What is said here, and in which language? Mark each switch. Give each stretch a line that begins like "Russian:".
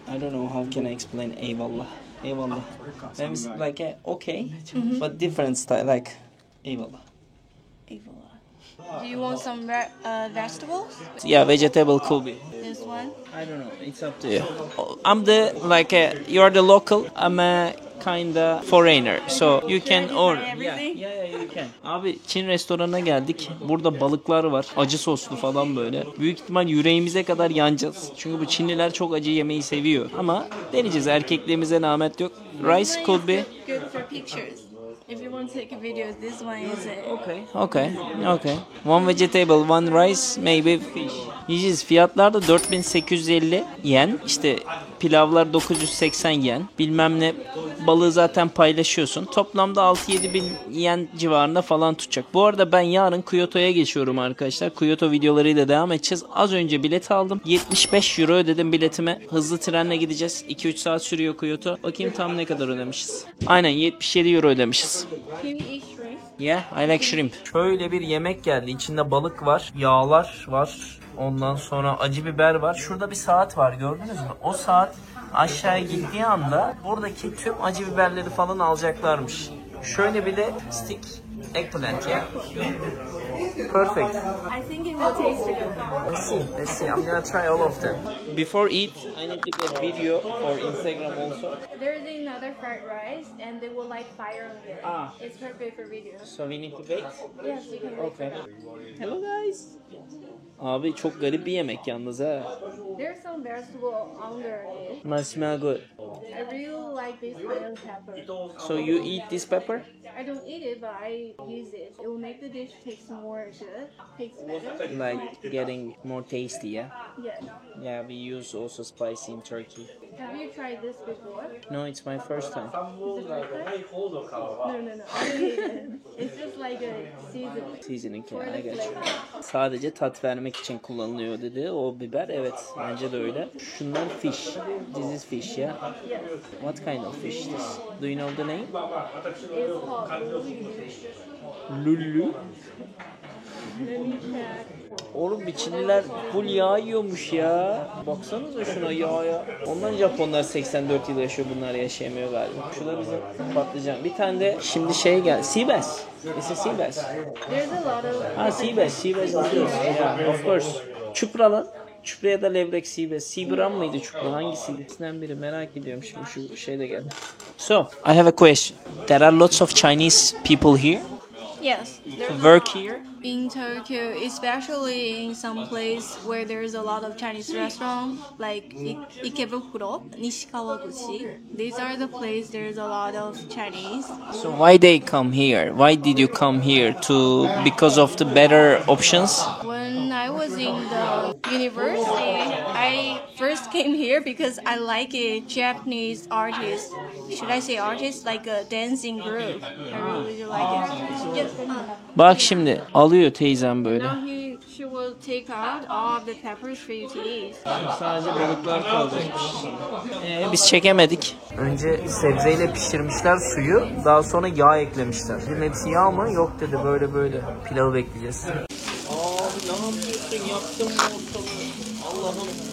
English: I don't know how can I explain eyvallah. Eyvallah. When we say like a okay, but different style like eyvallah.
Turkish: Eyvallah.
English: Do you want some vegetables? Yeah, vegetable could be. This one? I don't know. It's up to you. I'm the you're the local. I'm kinda foreigner. So you can I order. try everything? Yeah, you can.
Turkish: Abi Çin restoranına geldik. Burada balıklar var. Acı soslu falan böyle. Büyük ihtimal yüreğimize kadar yanacağız. Çünkü bu Çinliler çok acı yemeyi seviyor. Ama deneyeceğiz. Erkekliğimize namet yok.
English: Rice could be. Good for pictures. If you want to take a video, this one is it. Okay. One vegetable, one rice, maybe fish.
Turkish: Yiyeceğiz. Fiyatlar da 4850 yen. İşte pilavlar 980 yen. Bilmem ne. Balığı zaten paylaşıyorsun. Toplamda 6-7 bin yen civarında falan tutacak. Bu arada ben yarın Kyoto'ya geçiyorum arkadaşlar. Kyoto videolarıyla devam edeceğiz. Az önce bilet aldım. 75 euro ödedim biletime. Hızlı trenle gideceğiz. 2-3 saat sürüyor Kyoto. Bakayım tam ne kadar ödemişiz. Aynen 77 euro ödemişiz.
English: Can you eat shrimp? Yeah, I like shrimp.
Turkish: Şöyle bir yemek geldi. İçinde balık var, yağlar var. Ondan sonra acı biber var. Şurada bir saat var, gördünüz mü? O saat aşağıya gittiği anda buradaki tüm acı biberleri falan alacaklarmış. Şöyle bir de
English: stick eggplant
Turkish: ya.
English: Perfect. I think it will taste good. Let's see. I'm gonna try all of them. Before eat, I need to get video for Instagram also. There's another fried rice, and they will light fire on it. Ah. It's perfect for video. So we need to wait. Yes, you can. Okay. Hello guys.
Turkish: Abi çok garip bir yemek yalnız ha.
English: There's some vegetable under it. Must smell good. I really like this kind of pepper. So you eat this pepper? I don't eat it, but I use it. It will make the dish taste more good. Tastes better. Like getting more tasty, yeah? Yes. Yeah, we use also spicy in Turkey. Have you tried this before? No, it's my first time. Is it first time? No. I don't eat it. It's just like a seasoning. Seasoning, For yeah, I the get you. flavor.
Turkish: Sadece tat vermek için kullanılıyor dedi o biber. Evet, bence de öyle. Şunlar fish.
English: This is fish, yeah? Yes. What kind of fish this? Do you know the name? It's called Lulu. Let me check.
Turkish: Oğlum bir Çinliler full yağ yiyormuş ya. Baksanıza şuna yağa. Ondan Japonlar 84 yıl yaşıyor, bunlar yaşayamıyor galiba. Şu da bizim patlıcan. Bir tane de şimdi şey gel.
English: Sea bass. This is sea bass. There's a lot of. Ha sea bass. Sea bass alıyoruz. Yeah, of course.
Turkish: Çupra lan. Çupra ya da levrek sea bass. Sea bram mıydı çupra? Hangisiydi? İkisinden biri, merak ediyorum şimdi, şu şey de geldi.
English: So, I have a question. There are lots of Chinese people here Yes. to work here. In Tokyo, especially in some place where there's a lot of Chinese restaurants, like Ikebukuro, Nishikawaguchi. These are the places there's a lot of Chinese. So why they come here? Why did you come here? Because of the better options? When I was in the university, I first came here because I like a Japanese artist. Should I say artist? Like a dancing group. I really like it. Yes.
Turkish: Bak şimdi alıyor teyzem böyle.
English: Now she will take out all of the peppers for you to eat.
Turkish: Sadece balıklar kalacakmış. Biz çekemedik. Önce sebzeyle pişirmişler suyu. Daha sonra yağ eklemişler. Dedim hepsi yağ mı? Yok dedi, böyle. Pilavı bekleyeceğiz. Abi ne yapıyorsun? Yaptın mı ortalığı? Allah'ım.